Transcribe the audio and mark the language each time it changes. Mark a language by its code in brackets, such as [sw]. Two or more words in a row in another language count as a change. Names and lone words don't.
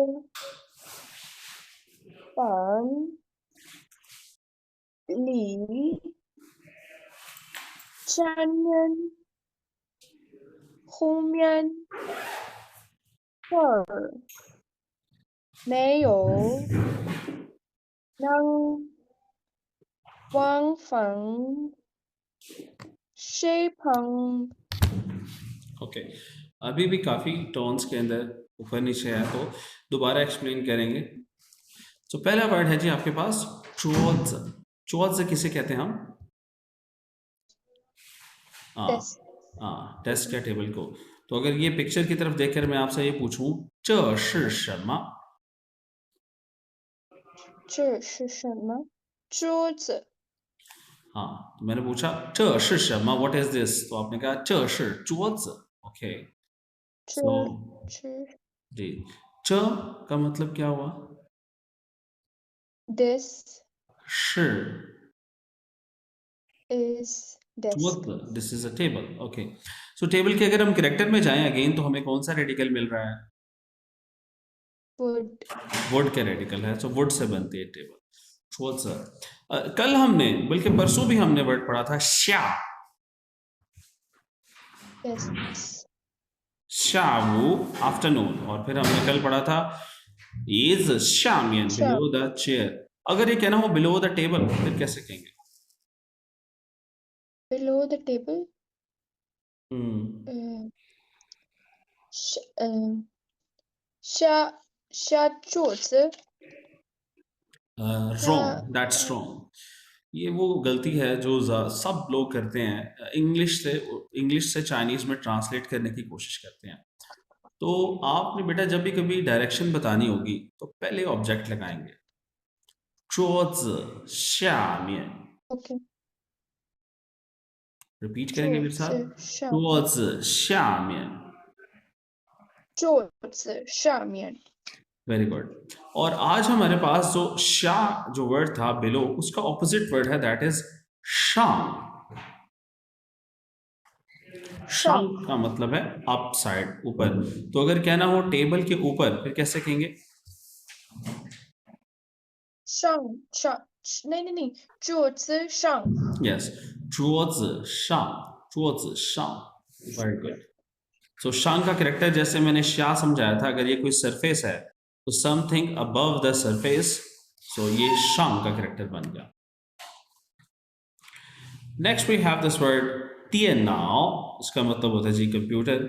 [zh] 本里前面后面这儿没有能王芳谢鹏 [hi] ओके, अभी भी काफ़ी टोन्स के अंदर ऊपर नीचे है, तो दोबारा एक्सप्लेन करेंगे। तो पहला वर्ड है जी आपके पास चोज। चोज किसे कहते हैं हम? हाँ डेस्क हाँ, डेस्क टेबल या टेबल को। तो अगर ये पिक्चर की तरफ देखकर मैं आपसे ये पूछूं, [zh] 这是什么? 这是什么？桌子 [hi] हाँ, तो मैंने पूछा [zh] 这是什么 [en] what is this, [hi] तो आपने कहा [zh] 这是桌子। [en] okay, so [zh] 这 [hi] जी, च का मतलब क्या हुआ? [en] this [zh] 是 [en] is desk this is a table. okay, so [hi] टेबल के अगर हम करेक्टर में जाएं अगेन तो हमें कौन सा रेडिकल मिल रहा है? [en] wood [hi] वुड का रेडिकल है, सो वुड से बनती है टेबल। कल हमने बल्कि परसों भी हमने वर्ड पढ़ा था श्या। [en] yes [hi] शावु आफ्टरनून, और फिर हमने कल पढ़ा था [zh] 椅子下面 [en] sharp below the chair. [hi] अगर ये कहना हो [en] below the table [hi] फिर कैसे कहेंगे? [en] below the table हम्म, [zh] uh, sh, uh, 下桌子 下 [en] wrong, that's wrong. [hi] ये वो गलती है जो सब लोग करते हैं, इंग्लिश से चाइनीज में ट्रांसलेट करने की कोशिश करते हैं। तो आपने बेटा जब भी कभी डायरेक्शन बतानी होगी तो पहले ऑब्जेक्ट लगाएंगे, [zh] 桌子下面। [en] okay [hi] रिपीट करेंगे मेरे [zh] 桌 [hi] साथ, [zh] 子上桌子下面। 桌子上面 [en] very good. [hi] और आज हमारे पास जो शा जो वर्ड था बिलो, उसका ऑपोजिट वर्ड है, [en] that is [hi] शांग। [zh] 上 [hi] शांग का मतलब है [en] up side, [hi] ऊपर। तो अगर कहना हो टेबल के ऊपर फिर कैसे कहेंगे? [zh] 上नहीं 桌子上 यस, 桌子上，桌子上। [en] very good. [hi] सो शांग का करेक्टर जैसे मैंने शा समझाया था, अगर ये कोई सरफेस है तो [en] something above the surface, [hi] सो ये शांग का करेक्टर बन गया। [en] next we have this word [zh] 电脑, [hi] इसका मतलब होता है जी कंप्यूटर।